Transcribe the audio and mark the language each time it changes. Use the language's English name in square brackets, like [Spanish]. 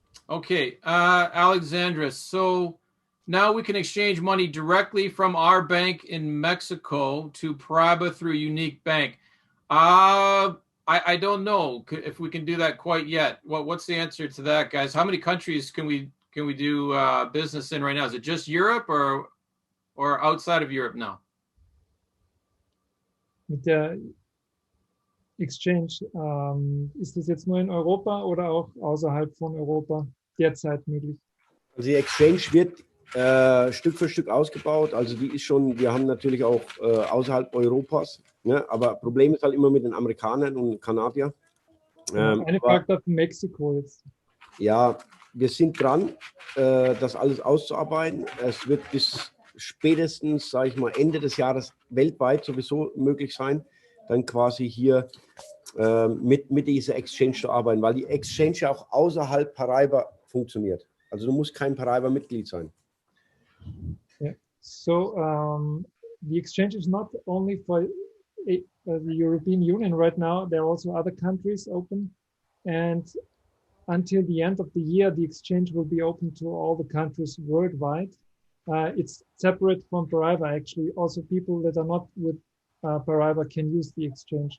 [English] Okay, Alexandra, so now we can exchange money directly from our bank in Mexico to Paraiba through Unique Bank. I don't know if we can do that quite yet. What's the answer to that, guys? How many countries can we do business in right now? Is it just Europe or outside of Europe now? [German] Mit der Exchange, ist das jetzt nur in Europa oder auch außerhalb von Europa derzeit möglich? Also die Exchange wird Stück für Stück ausgebaut. Also die ist schon, wir haben natürlich auch außerhalb Europas, ne? Aber Problem ist halt immer mit den Amerikanern und Kanadiern. Eine Frage auf Mexiko jetzt. Ja, wir sind dran, das alles auszuarbeiten. Es wird bis spätestens, sage ich mal, Ende des Jahres weltweit sowieso möglich sein, dann quasi hier mit dieser Exchange zu arbeiten, weil die Exchange ja auch außerhalb Paraiba funktioniert. Also du musst kein Paraiba-Mitglied sein. [English] Yeah. So the exchange is not only for the European Union right now. There are also other countries open, and until the end of the year, the exchange will be open to all the countries worldwide. It's separate from Paraiba, actually. Also, people that are not with Paraiba can use the exchange.